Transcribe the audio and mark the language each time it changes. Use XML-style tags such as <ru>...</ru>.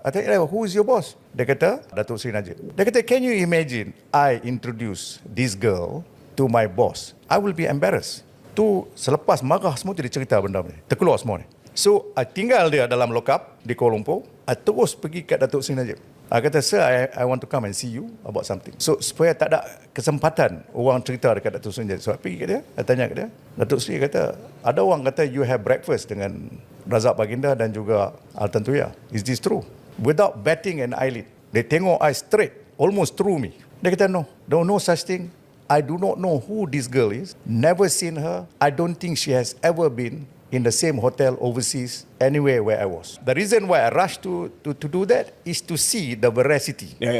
<ms>I tanya,</ms> <en>who is your boss?</en> <ms>Dia kata,</ms> <en>Datuk Seri Najib. Dia kata, can you imagine I introduce this girl to my boss? I will be embarrassed.</en> <ms>Tu selepas marah semua dia cerita benda ni. Terkeluar semua ni. So, I tinggal dia dalam lock up di Kuala Lumpur. I terus pergi kat Datuk Seri Najib. I kata,</ms> <en>sir, I want to come and see you about something.</en> <ms>So, supaya tak ada kesempatan orang cerita dekat Datuk Seri Najib. So, I pergi kat dia, I tanya kat dia. Datuk Seri kata, ada orang kata</ms> <en>you have breakfast</en> <ms>dengan Razak Baginda dan juga Altantuya.</ms> <en>Is this true? Without batting an eyelid.</en> <ms>Dia tengok I straight, almost through me. Dia kata,</ms> <en>no such thing. I do not know who this girl is. Never seen her. I don't think she has ever been in the same hotel overseas, anywhere where I was. The reason why I rushed to do that is to see the veracity.</en>